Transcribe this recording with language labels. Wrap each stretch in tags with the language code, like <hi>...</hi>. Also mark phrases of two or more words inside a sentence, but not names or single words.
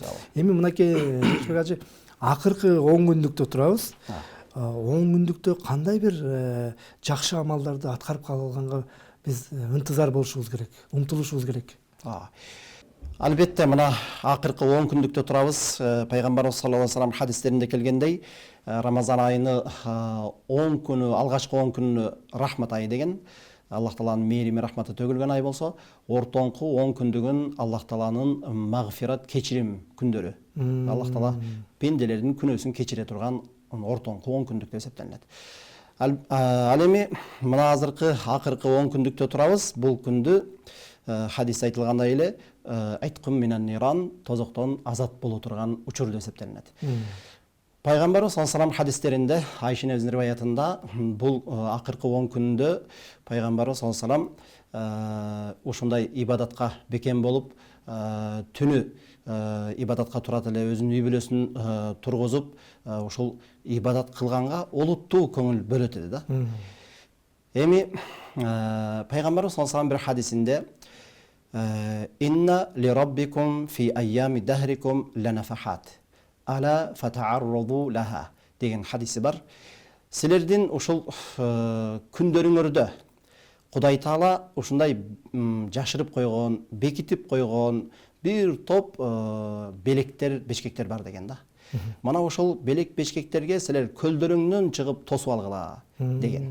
<ky>Эми мынакей Эшбек ажы, акыркы 10 күндүктө турабыз. 10 күндүктө кандай бир жакшы амалдарды аткарып калганга биз ынтызар болушубуз керек, умтулушубуз керек. Албетте, мына акыркы 10 күндүктө турабыз. Пайгамбарыбыз</ky> <ar>صلى الله عليه وسلم</ar> <ky>хадистеринде келгендей, Рамазан айыны 10 күнү, алгачкы 10 күнү рахмат айы деген, Аллах Тааланын мээрими рахматы төгүлгөн ай болсо, ортоңку 10 күндүгүн Аллах Тааланын магфират, кечирим күндөрү. Аллах Таала пенделердин күнөөсүн кечире турган ортоңку 10 күндүк деп эсептелинет. Ал эми мына азыркы акыркы 10 күндүктө турабыз. Бул күндү хадис айтылгандай эле айткым менен ниран, тозоктон азат боло турган учур деп эсептелинет. Пайгамбарыбыз</ky> <ar>صلى الله عليه وسلم</ar> <ky>хадистеринде, Айша энебиздин риваятында, бул акыркы 10 күндө Пайгамбарыбыз</ky> <ar>صلى الله عليه وسلم</ar> <ky>ушундай ибадатка бекем болуп, түнү ибадатка турат эле, өзүнүн үй бүлөсүн тургузуп, ушул ибадат кылганга олуттуу көңүл бөлөт эди да. Эми Пайгамбарыбыз</ky> <ar>صلى الله عليه وسلم</ar> <ky>бир хадисинде</ky> <ar>إن لربكم في أيام دهركم لنفحات ألا فتعرضوا لها</ar> <ky>деген хадиси бар. Силердин ушул күндөрүңөрдө Кудай Таала ушундай жашырып койгон, бекитип койгон бир топ белектер, бешкектер бар деген да. Мана ошол белек бешкектерге силер көлдөрүңнөн чыгып тосуп алгыла деген.</ky>